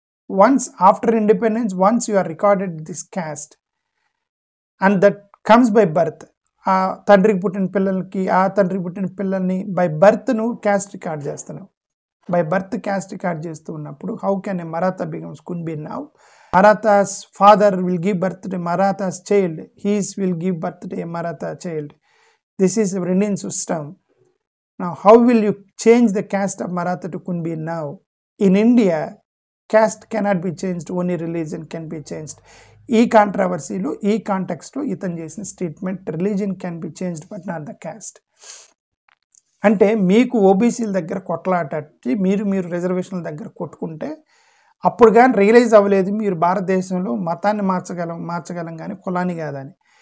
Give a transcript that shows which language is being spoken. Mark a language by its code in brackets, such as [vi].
[en] Once after independence, once you are recorded this caste and that comes by birth. [te] ఆ తండ్రికి పుట్టిన పిల్లల్ని by birth నువ్వు caste record చేస్తున్నావు. బై బర్త్ క్యాస్ట్ రికార్డ్ చేస్తూ ఉన్నప్పుడు [en] How can a Maratha becomes Kunbi now? Maratha's father will give birth to Maratha's child. His will give birth to a Maratha child. This is a Indian system. Now, how will you change the caste of Maratha to Kunbi now? In India, caste cannot be changed. Only religion can be changed. ఈ కాంట్రవర్సీలో, ఈ కాంటెక్స్ట్లో [te] ఇతను చేసిన [en] Statement, religion can be changed but not the caste. [te] అంటే మీకు ఓబీసీల దగ్గర కొట్లాటట్టి మీరు రిజర్వేషన్ల దగ్గర కొట్టుకుంటే అప్పుడు కానీ రియలైజ్ అవ్వలేదు మీరు భారతదేశంలో మతాన్ని మార్చగలం కానీ కులాన్ని కాదని.